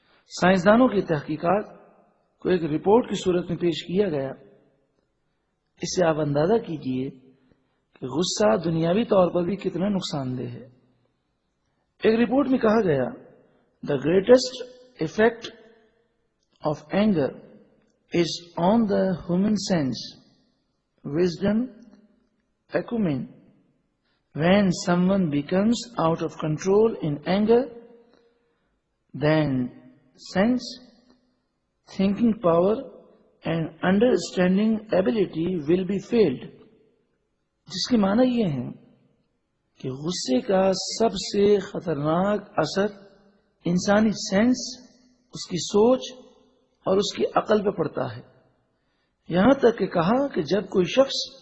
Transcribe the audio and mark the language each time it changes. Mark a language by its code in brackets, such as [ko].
[ur] سائنسدانوں کی تحقیقات کو ایک رپورٹ کی صورت میں پیش کیا گیا۔ اس سے آپ اندازہ کیجئے کہ غصہ دنیاوی طور پر بھی کتنا نقصان دہ ہے۔ ایک رپورٹ میں کہا گیا [en] The greatest effect of anger is on the human sense, wisdom, acumen. When someone becomes out of control in anger, then sense, thinking power and understanding ability will be failed. [ur] جس کی معنی یہ ہے کہ غصے کا سب سے خطرناک اثر انسانی سینس، اس کی سوچ اور اس کی عقل پہ پڑتا ہے۔ یہاں تک کہ کہا کہ جب کوئی شخص